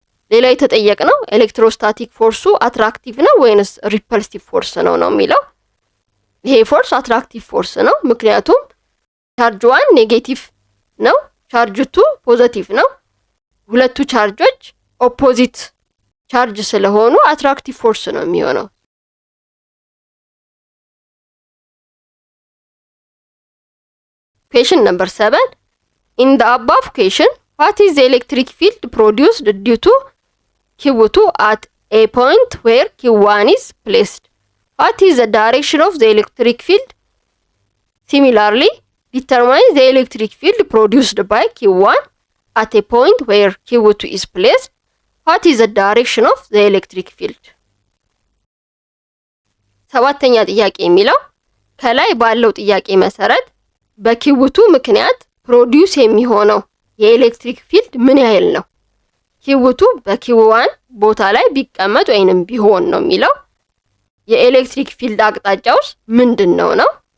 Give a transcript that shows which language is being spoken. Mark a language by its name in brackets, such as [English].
[Amharic] ሌላ የተጠየቅነው ኤሌክትሮስታቲክ ፎርሱ አትራክቲቭ ነው ወይንስ ሪፐልሲቭ ፎርስ ነው የሚለው። ይሄ ፎርስ አትራክቲቭ ፎርስ ነው፣ ምክንያቱም ቻርጅ 1 ኔጌቲቭ ነው፣ ቻርጅ 2 ፖዚቲቭ ነው። ሁለቱ ቻርጆች ኦፖዚት ቻርጅ ስለሆኑ አትራክቲቭ ፎርስ ነው የሚሆነው። [English] Question number 7. In the above question, what is the electric field produced due to Q2 at a point where Q1 is placed? What is the direction of the electric field? Similarly, determine the electric field produced by Q1 at a point where Q2 is placed. What is the direction of the electric field? [Amharic] ሰባተኛ ጥያቄ የሚለው ከላይ ባለው ጥያቄ መሰረት በኪውቱ ምክንያት ፕሮዲዩስ የሚሆነው የኤሌክትሪክ ፊልድ ምን ያህል ነው? ኪውቱ በኪው1 ቦታ ላይ ቢቀመጥ ወይንም ቢሆን ነው የሚለው። የኤሌክትሪክ ፊልድ አቅጣጫውስ ምንድነው ነው?